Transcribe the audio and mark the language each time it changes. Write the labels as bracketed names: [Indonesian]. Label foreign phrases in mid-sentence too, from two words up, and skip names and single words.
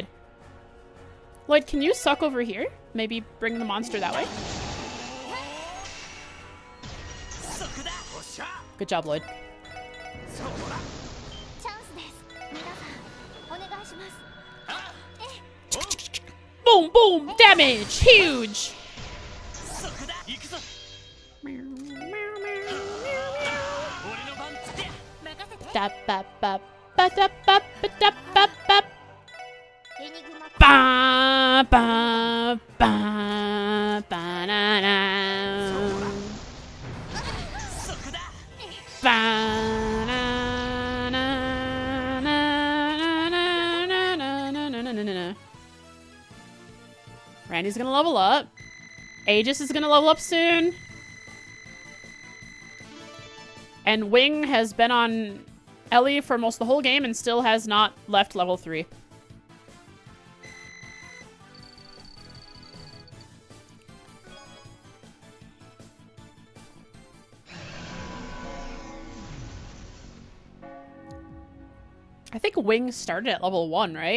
[English] Lloyd, can you suck over here? Maybe bring the monster that way? Good job, Lloyd. Boom, boom, damage, huge. Da ba ba ba da ba ba da ba ba. Ba ba ba ba na na. Ba na na na na na na na na na na. Randy's gonna level up. Aegis is gonna level up soon. And Wing has been on Ellie for most of the whole game and still has not left level 3. I think Wing started at level 1, right?